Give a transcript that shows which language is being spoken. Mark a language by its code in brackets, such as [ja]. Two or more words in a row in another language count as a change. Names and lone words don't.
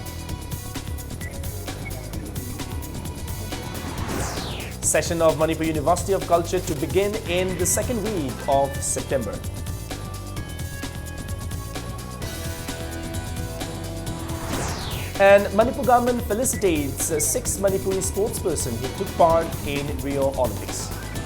[en] Session of Manipur University of Culture to begin in the second week of September. And Manipur government felicitates 6 Manipuri sportspersons who took part in Rio Olympics.